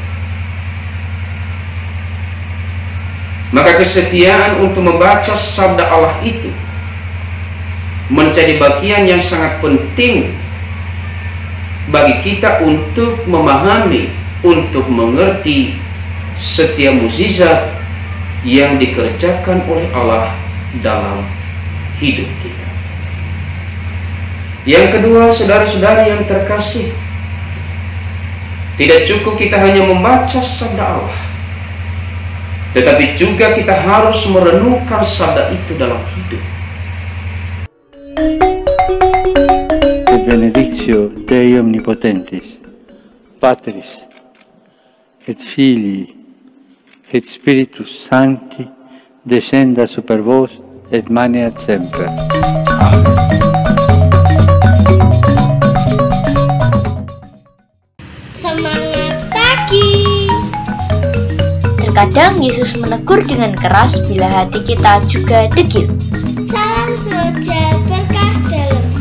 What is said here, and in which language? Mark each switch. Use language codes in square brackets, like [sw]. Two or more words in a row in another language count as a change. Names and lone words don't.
[id] Maka kesetiaan untuk membaca sabda Allah itu menjadi bagian yang sangat penting bagi kita untuk memahami, untuk mengerti setiap mukjizat yang dikerjakan oleh Allah dalam hidup kita. Yang kedua, saudara-saudari yang terkasih, tidak cukup kita hanya membaca sabda Allah, tetapi juga kita harus merenungkan sabda itu dalam hidup. [la] Benedictio Dei Omnipotentis, Patris, et Filii, et Spiritus Sancti, descenda super vos, et maneat semper. Amen. [id] Semangat pagi. Terkadang Yesus menegur dengan keras bila hati kita juga degil. Salam seroja berkah dalam